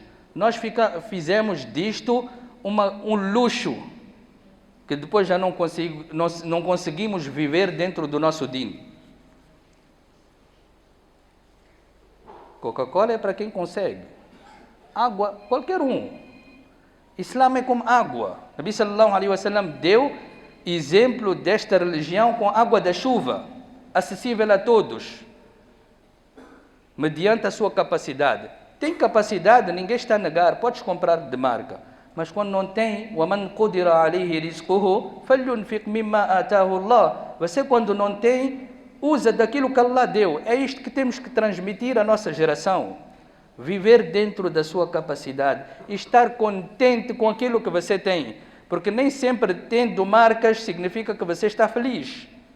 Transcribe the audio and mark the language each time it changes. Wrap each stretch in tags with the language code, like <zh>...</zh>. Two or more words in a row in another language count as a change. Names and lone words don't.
<pt>Nós fizemos disto um luxo, que depois já não conseguimos viver dentro do nosso din. Coca-Cola é para quem consegue. Água, qualquer um. Islã é como água. Nabi</pt> <ar>sallallahu alaihi wasallam</ar> <pt>deu exemplo desta religião com água da chuva, acessível a todos, mediante a sua capacidade. Tem capacidade, ninguém está a negar, podes comprar de marca, mas quando não tem,</pt> <ar>وَمَنْ قُدِرَ عَلَيْهِ رِزْقُهُ فَلْيُنْفِقْ مِمَّا آتَاهُ اللَّهُ.</ar> <pt>Você, quando não tem, usa daquilo que Allah deu. É isto que temos que transmitir à nossa geração. Viver dentro da sua capacidade, estar contente com aquilo que você tem. Porque nem sempre tendo marcas significa que você está feliz.</pt>